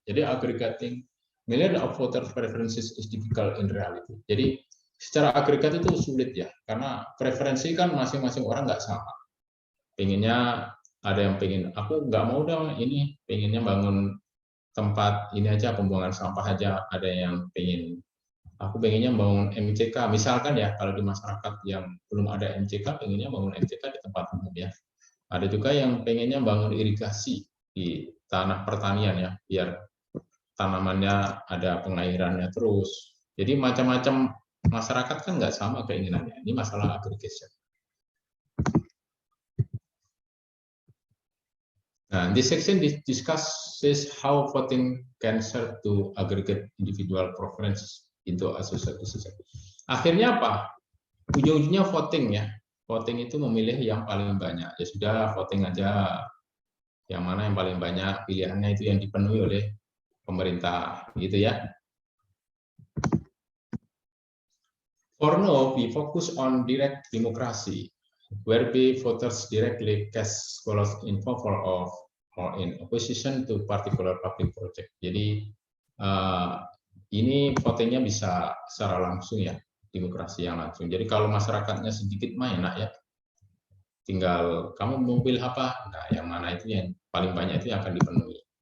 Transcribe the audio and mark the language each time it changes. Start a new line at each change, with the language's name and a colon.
Indonesian: Jadi
English: aggregating million of voter preferences is difficult in reality.
Indonesian: Jadi secara agregat itu sulit ya, karena preferensi kan masing-masing orang nggak sama. Pengennya, ada yang pengen, aku nggak mau dong ini, pengennya bangun tempat ini aja, pembuangan sampah aja. Ada yang pengen, aku pengennya bangun MCK, misalkan ya, kalau di masyarakat yang belum ada MCK, pengennya bangun MCK di tempat umum ya. Ada juga yang pengennya bangun irigasi di tanah pertanian ya, biar tanamannya ada pengairannya terus. Jadi macam-macam masyarakat kan nggak sama keinginannya. Ini masalah aggregation.
English: Nah, this section discusses how voting can serve to aggregate individual preferences into a society.
Indonesian: Akhirnya apa? Ujung-ujungnya voting ya. Voting itu memilih yang paling banyak. Ya sudah, voting aja. Yang mana yang paling banyak, pilihannya itu yang dipenuhi oleh pemerintah, gitu ya.
English: For now, we focus on direct democracy, whereby voters directly cast ballots in favor of or in opposition to particular public project.
Indonesian: Jadi ini votingnya bisa secara langsung ya, demokrasi yang langsung. Jadi kalau masyarakatnya sedikit mah enak ya, tinggal kamu mau pilih apa, nah yang mana itu yang paling banyak itu yang akan dipenuhi.